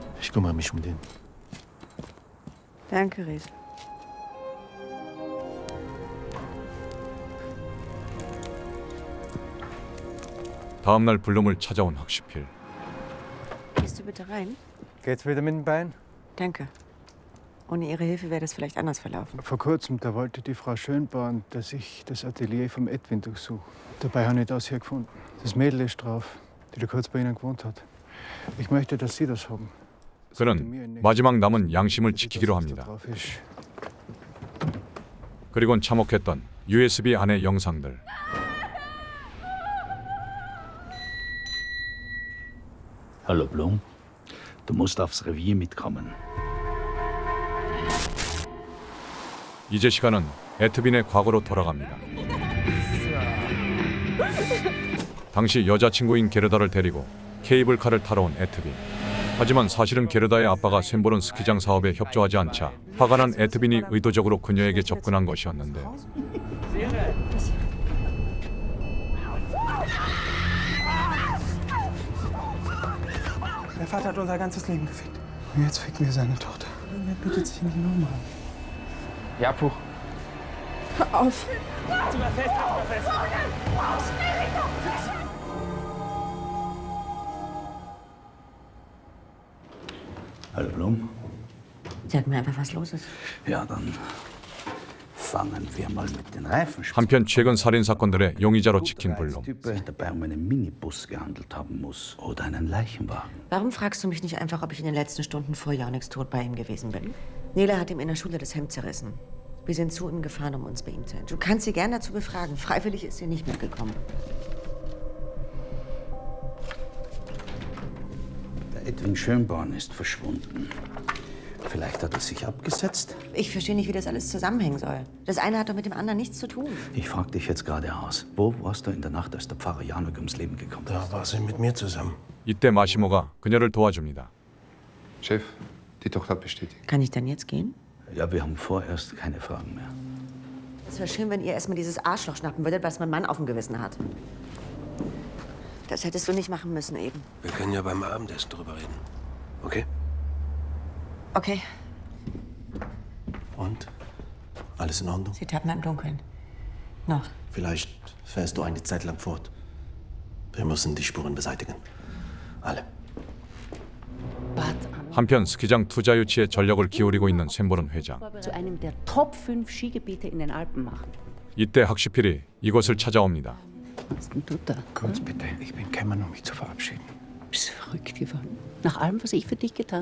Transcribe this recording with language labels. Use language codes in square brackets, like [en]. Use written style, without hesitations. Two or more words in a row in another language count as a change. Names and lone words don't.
[de] Ich kümmere mich um den. Danke, Ries. [ko] 다음 날 블룸을 찾아온 학시필. [de] Gehst du bitte rein? Geht's wieder mit dem Bein? Danke. Ohne Ihre Hilfe wäre das vielleicht anders verlaufen. Vor kurzem, da wollte die Frau Schönborn, dass ich das Atelier vom Edwin durchsuche. Dabei habe ich das hier gefunden. Das Mädel ist drauf, die da kurz bei Ihnen gewohnt hat. Ich möchte, dass Sie das haben. [ko] 그는 마지막 남은 양심을 지키기로 합니다. [de] drauf ist. [ko] 그리곤 참혹했던 USB 안의 영상들. [de] Hallo Blum, du musst aufs Revier mitkommen. [ko] 이제 시간은 에트빈의 과거로 돌아갑니다. 당시 여자친구인 게르다를 데리고 케이블카를 타러 온 에트빈. 하지만 사실은 게르다의 아빠가 샘보른 스키장 사업에 협조하지 않자 화가 난 에트빈이 의도적으로 그녀에게 접근한 것이었는데요. [de] Der Vater hat unser ganzes Leben gefickt. Und jetzt ficken wir seine Tochter. Er bittet sich nicht nochmal. Ja, Puch. Hör auf. Halt mal fest, halt mal fest. Hallo Blum. Sag mir einfach, was los ist. Ja, dann fangen wir mal mit den Reifen. [ko] 한편 최근 살인 사건들의 용의자로 찍힌 블룸. [de] Sich dabei um einen Minibus gehandelt haben muss oder einen Leichenwagen. Warum fragst du mich nicht einfach, ob ich in den letzten Stunden vor Janiks Tod bei ihm gewesen bin? Nele hat ihm in der Schule das Hemd zerrissen. Wir sind zu ihm gefahren, um uns bei ihm zu helfen. Du kannst sie gern dazu befragen. Freiwillig ist sie nicht mitgekommen. Der Edwin Schönborn ist verschwunden. Vielleicht hat er sich abgesetzt? Ich verstehe nicht, wie das alles zusammenhängen soll. Das eine hat doch mit dem anderen nichts zu tun. Ich frage dich jetzt gerade aus. Wo warst du in der Nacht, als der Pfarrer Janek ums Leben gekommen ist? Da war sie mit mir zusammen. [ko] 이때 마시모가 그녀를 도와줍니다. [de] Chef, die Tochter hat bestätigt. Kann ich dann jetzt gehen? Ja, wir haben vorerst keine Fragen mehr. Es wäre schön, wenn ihr erstmal dieses Arschloch schnappen würdet, was mein Mann auf dem Gewissen hat. Das hättest du nicht machen müssen eben. Wir können ja beim Abendessen drüber reden. Okay? Okay. Und? Alles in Ordnung? Sie tappen im Dunkeln. Noch. Vielleicht fährst du eine Zeit lang fort. Wir müssen die Spuren beseitigen. Alle. [ko] 한편 스키장 투자 유치에 전력을 기울이고 있는 샘보른 회장. [de] Zu einem der Top 5 Skigebiete in den Alpen machen. [ko] 이때 학시필이 이곳을 찾아옵니다. [de] Was ist denn du da? Kurz bitte, ich bin gekommen, um mich zu verabschieden. Bist du verrückt geworden? Nach allem, was ich für dich getan habe?